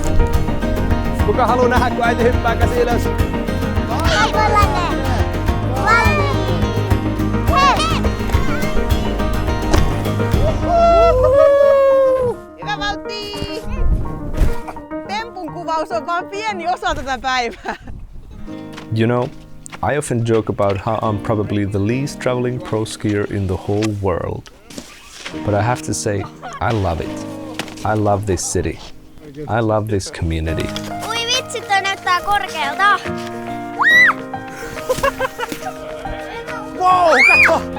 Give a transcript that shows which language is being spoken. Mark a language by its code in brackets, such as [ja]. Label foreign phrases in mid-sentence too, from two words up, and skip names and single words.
[fi] Kuka haluaa nähdä, kun äiti hyppää käsi ylös? Valmiin. Hei. Hyvä Valtti! Tempun kuvaus on vain pieni osa tätä päivää. [en] You know, I often joke about how I'm probably the least traveling pro skier in the whole world. But I have to say, I love it. I love this city. I love this community. [fi] Ui vitsi, toi näyttää korkealta. Wow, kato!